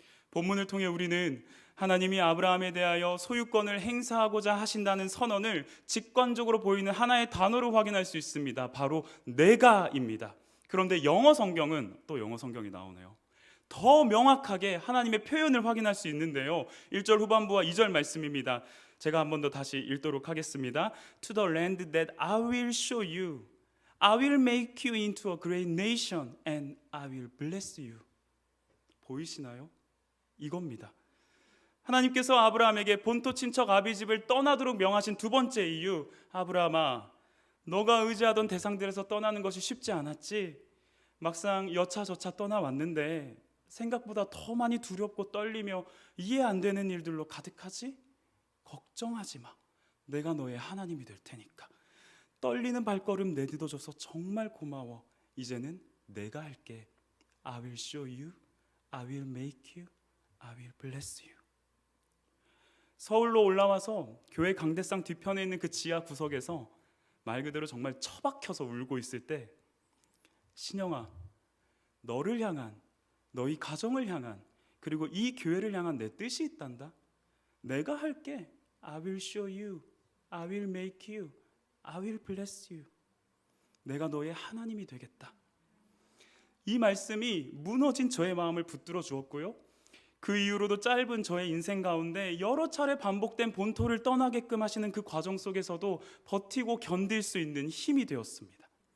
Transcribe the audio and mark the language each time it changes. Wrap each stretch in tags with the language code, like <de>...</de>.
<ko>본문을 통해 우리는 하나님이 아브라함에 대하여 소유권을 행사하고자 하신다는 선언을 직관적으로 보이는 하나의 단어로 확인할 수 있습니다. 바로 내가입니다. 그런데 영어 성경은 또 영어 성경이 나오네요. 더 명확하게 하나님의 표현을 확인할 수 있는데요. 1절 후반부와 2절 말씀입니다. 제가 한 번 더 다시 읽도록 하겠습니다.</ko> <en>To the land that I will show you, I will make you into a great nation and I will bless you.</en> <ko>보이시나요? 이겁니다. 하나님께서 아브라함에게 본토 친척 아비집을 떠나도록 명하신 두 번째 이유, 아브라함아, 너가 의지하던 대상들에서 떠나는 것이 쉽지 않았지? 막상 여차저차 떠나왔는데 생각보다 더 많이 두렵고 떨리며 이해 안 되는 일들로 가득하지? 걱정하지 마. 내가 너의 하나님이 될 테니까. 떨리는 발걸음 내딛어줘서 정말 고마워. 이제는 내가 할게.</ko> <en>I will show you, I will make you, I will bless you.</en> <ko>서울로 올라와서 교회 강대상 뒤편에 있는 그 지하 구석에서 말 그대로 정말 처박혀서 울고 있을 때, 신영아, 너를 향한, 너희 가정을 향한, 그리고 이 교회를 향한 내 뜻이 있단다. 내가 할게.</ko> <en>I will show you, I will make you, I will bless you.</en> <ko>내가 너의 하나님이 되겠다. 이 말씀이 무너진 저의 마음을 붙들어 주었고요, 그 이후로도 짧은 저의 인생 가운데 여러 차례 반복된 본토를 떠나게끔 하시는 그 과정 속에서도 버티고 견딜 수 있는 힘이 되었습니다.</ko>